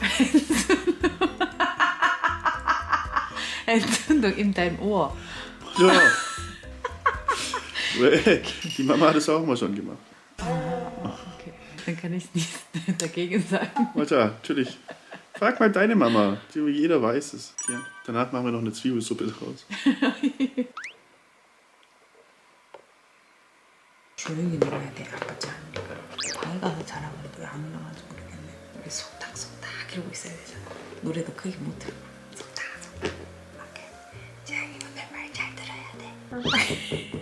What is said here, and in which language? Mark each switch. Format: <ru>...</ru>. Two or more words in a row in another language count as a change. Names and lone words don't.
<de>Entzündung in deinem Ohr. Ja. Well, die Mama hat es auch mal schon gemacht. Okay. Dann kann ich nichts dagegen sagen. Warte, natürlich. Frag mal deine Mama. Jeder weiß es. Ja. Danach machen wir noch eine Zwiebelsuppe draus.</de> <ko>조용히 놀아야 돼. 아빠 자니까. 방에 가서 자라고 해도 왜 안 올라가는지 모르겠네. 우리 속닥속닥 이러고 있어야 되잖아. 노래도 크게 못 들어. 속닥속닥. 이렇게. 재영이 오늘 말 잘 들어야 돼.</ko>